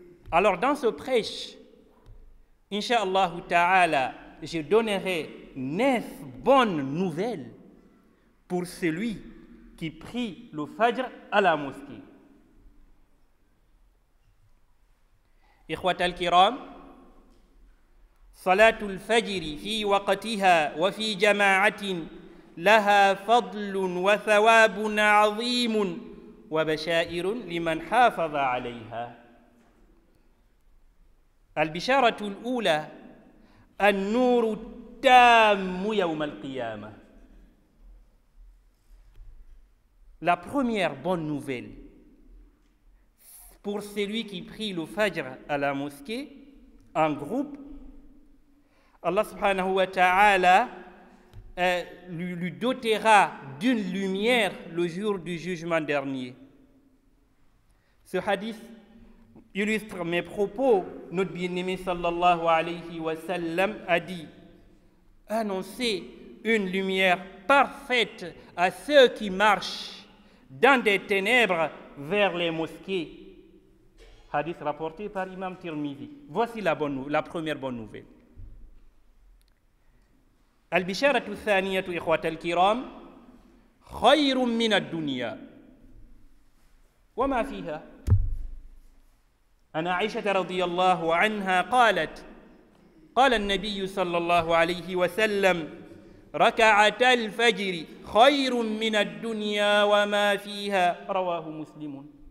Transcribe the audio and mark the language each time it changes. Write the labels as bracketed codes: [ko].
[fr] Alors dans ce prêche, Inch'Allah Ta'ala, je donnerai 9 bonnes nouvelles pour celui qui prie le Fajr à la mosquée. [ar] إخوة الكرام صلاة الفجر في وقتها وفي جماعة لها فضل وثواب عظيم وبشائر لمن حافظ عليها. البشارة الأولى النور التام يوم القيامة. [fr] La première bonne nouvelle pour celui qui prie le Fajr à la mosquée en groupe, Allah subhanahu wa ta'ala lui dotera d'une lumière le jour du jugement dernier. Ce hadith illustre mes propos. Notre bien-aimé sallallahu alayhi wa sallam a dit: annoncez une lumière parfaite à ceux qui marchent dans des ténèbres vers les mosquées. Hadith rapporté par Imam Tirmidhi. Voici la première bonne nouvelle. [ar] البشارة الثانية إخوة الكرام خير من الدنيا وما فيها. عن عائشة رضي الله عنها قالت قال النبي صلى الله عليه وسلم ركعتا الفجر خير من الدنيا وما فيها رواه مسلم.